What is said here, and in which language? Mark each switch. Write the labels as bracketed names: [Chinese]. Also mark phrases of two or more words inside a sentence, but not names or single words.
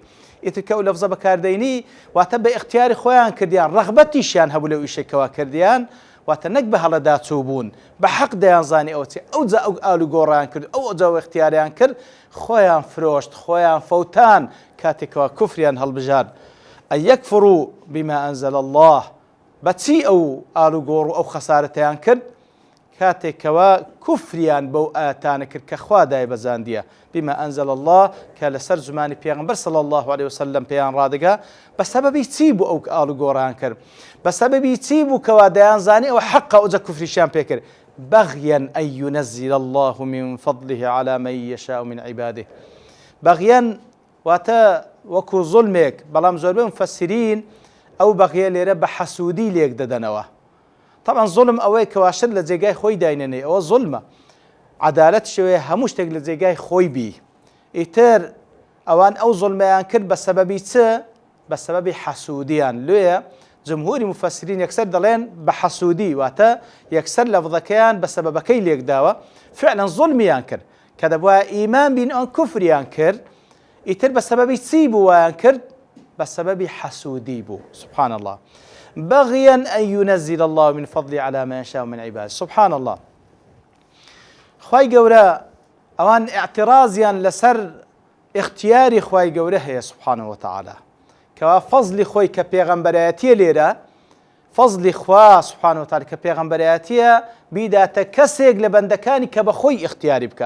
[Central Kurdish] ئیتر کە ئەو لەفزە بەکاردەینی واتە بە ئیختیاری خۆیان کردیان ڕەغبەتیشیان هەبوو لەو ئیشێکەوە کردیان واتە نەک بە هەڵەداچوو بوون بە حەق دەیانزانی ئەوە چێ ئەوجا ئەو ئالوگۆڕیان کرد ئەو جاوە ئیختیاریان کرد خۆیان فرۆشت خۆیان فەوتان کاتێکەوە کوفریان هەڵبژارد. [Arabic] ئەن یەکفڕوا بما أنزل الله [Central Kurdish] بەچی ئەو ئالوگۆڕ و ئەو خەسارەتیان کرد کاتێکەوە کوفریان بەو ئاەتانە کرد کە خوا دایبەزاندیە [Arabic] بما أنزل الله [Central Kurdish] کە لەسەر زمانی پێغەمبەر [Arabic] صلی الله عليه وسلم [Central Kurdish] پێیان ڕادەگا بە سەبەبی چی بوو ئەو ئالوگۆڕیان کرد بە سەبەبی چی بوو کەوا دەیانزانی ئەوە حەقە ئەوجا کوفریشیان پێکرد [Arabic] بغيا أن ينزل الله من فضله على من يشاء من عباده. [Central Kurdish] بغيا واتە وەکو زوڵمێک بەڵام زۆربەی مفەسرین ئەو بەغیە لێرە بە حەسوودی لێک دەدەنەوە. طبعا زوڵم ئەوەی کەواشر لە جێگای خۆی داینێنێ ئەوە زوڵمە. عەدالەت شوێ هەموو شتێک لە جێگای خۆی بی. ئیتر ئەوان ئەو زوڵمەیان کرد بە سەبەبی چ؟ بە سەبەبی حەسوودیان. لێیە جمهوری مفەسرین یەکسەر دەڵێن بە حەسوودی واتە یەکسەر لەفظەکەیان بە سەبەبەکەی لێک داوە فعلا زوڵمیان کرد کە دەبوایە ئیمان بین ئەوان کوفریان کرد ئیتر بە سەبەبی چی بوو وایان کرد بە سەبەبی حەسوودی بوو. [Arabic] سبحان الله. بغيا أن ينزل الله من فضله على ما يشاء من عباده. سبحان الله. [Central Kurdish] خوای گەورە ئەوان اعتراضیان لەسەر اختیاری خوای گەورە هەیە [Arabic] سبحانه وتعالى [Central Kurdish] کەوا فەزلی خۆی کە پێغەمبەرایەتیە لێرە فەزلی خوا [Arabic] سبحانه وتعالى [Central Kurdish] کە پێغەمبەرایەتیە بیداتە کەسێک لە بەندەکانی کە بە خۆی اختیاری بکە.